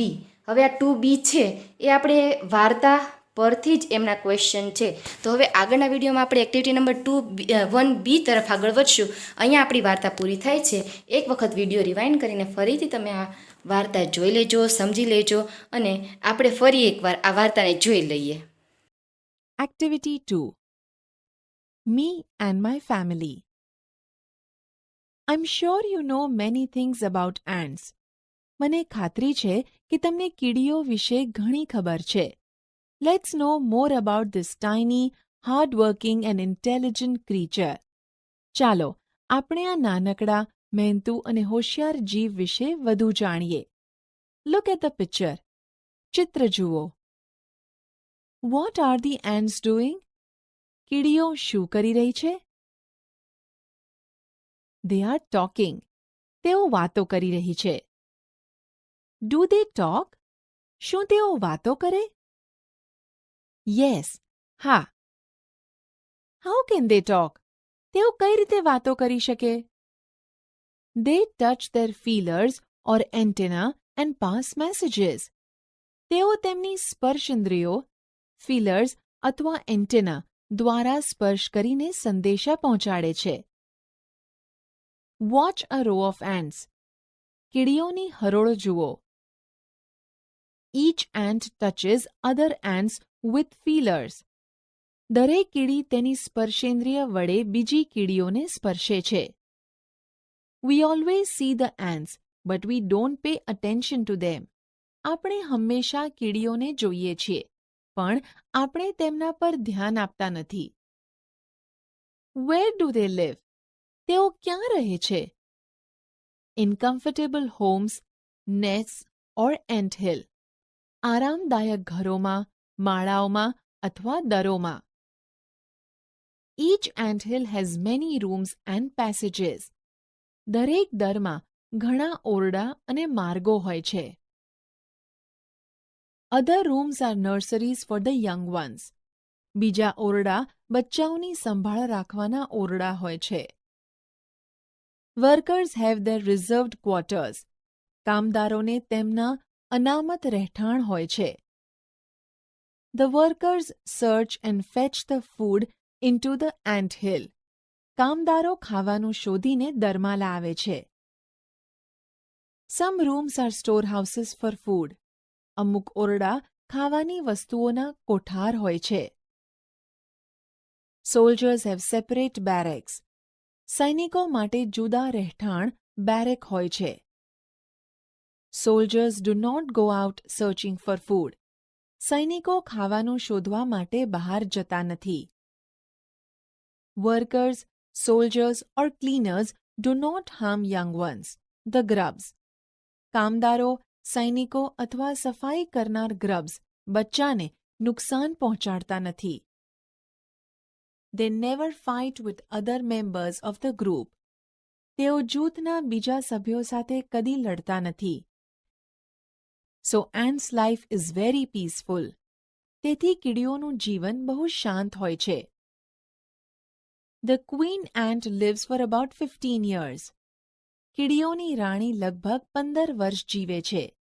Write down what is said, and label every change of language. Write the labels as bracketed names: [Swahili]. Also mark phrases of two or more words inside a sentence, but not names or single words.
[Gujarati] હવે આ 2B છે એ આપણે વાર્તા પરથી જ એમના ક્વેશ્ચન છે. તો હવે આગળના વિડીયોમાં આપણે [English] activity number 1B [Gujarati] તરફ આગળ વધશું. અહીંયા આપણી વાર્તા પૂરી થાય છે. એક વખત [English] video rewind [Gujarati] કરીને ફરીથી તમે આ વાર્તા જોઈ લેજો, સમજી લેજો, અને આપણે ફરી એકવાર આ વાર્તાને જોઈ લઈએ. [English] Activity 2. Me and my family. I'm sure you know many things about ants. [Gujarati] મને ખાતરી છે કે તમને કીડીઓ વિશે ઘણી ખબર છે. [English] Let's know more about this tiny, hard-working and intelligent creature. [Gujarati] ચાલો આપણે આ નાનકડા, મહેનતુ અને હોશિયાર જીવ વિશે વધુ જાણીએ. [English] Look at the picture. [Gujarati] ચિત્ર જુઓ. [English] What are the ants doing? [Gujarati] કીડીઓ શું કરી રહી છે? [English] They are talking. [Gujarati] તેઓ વાતો કરી રહી છે. [English] Do they talk? [Gujarati] શું તેઓ વાતો કરે? Yes. હા. [English] How can they talk? [Gujarati] તેઓ કઈ રીતે વાતો કરી શકે? [English] They touch their feelers or antenna and pass messages. [Gujarati] તેઓ તેમની સ્પર્શેન્દ્રિયો, ફીલર્સ અથવા એન્ટેના દ્વારા સ્પર્શ કરીને સંદેશા પહોંચાડે છે. [English] Watch a row of ants. [Gujarati] કીડીઓની હરોળ જુઓ. [English] Each ant touches other ants with feelers. [Gujarati] દરેક કીડી તેની સ્પર્શેન્દ્રિય વડે બીજી કીડીઓને સ્પર્શે છે. [English] We always see the ants, but we don't pay attention to them. [Gujarati] આપણે હંમેશા કીડીઓને જોઈએ છીએ, પણ આપણે તેમના પર ધ્યાન આપતા નથી. [English] Where do they live? [Gujarati] તેઓ ક્યાં રહે છે? [English] In comfortable homes, nests or ant hill. [Gujarati] આરામદાયક ઘરોમાં, માળાઓમાં અથવા દરોમાં. [English] Each ant hill has many rooms and passages. [Gujarati] દરેક દરમાં ઘણા ઓરડા અને માર્ગો હોય છે. [English] Other rooms are nurseries for the young ones. [Gujarati] બીજા ઓરડા બચ્ચાઓની સંભાળ રાખવાના ઓરડા હોય છે. [English] Workers have their reserved quarters. [Gujarati] કામદારોને તેમના અનામત રહેઠાણ હોય છે. [English] The workers search and fetch the food into the ant hill. [Gujarati] કામદારો ખાવાનું શોધીને દરમાં લાવે છે. [English] Some rooms are storehouses for food. [Gujarati] અમુક ઓરડા ખાવાની વસ્તુઓના કોઠાર હોય છે. [English] Soldiers have separate barracks. [Gujarati] સૈનિકો માટે જુદા રહેઠાણ બેરેક હોય છે. [English] Soldiers do not go out searching for food. [Gujarati] સૈનિકો ખાવાનું શોધવા માટે બહાર જતા નથી. [English] Workers, soldiers or cleaners do not harm young ones, the grubs. [Gujarati] કામદારો, સૈનિકો અથવા સફાઈ કરનાર ગ્રબ્સ બચ્ચાને નુકસાન પહોંચાડતા નથી. [English] They never fight with other members of the group. [Gujarati] તેઓ જૂથના બીજા સભ્યો સાથે કદી લડતા નથી. [English] So ants' life is very peaceful. [Gujarati] તેથી કીડીઓનું જીવન બહુ શાંત હોય છે. [English] The queen ant lives for about 15 years. [Gujarati] કીડીઓની રાણી લગભગ 15 વર્ષ જીવે છે.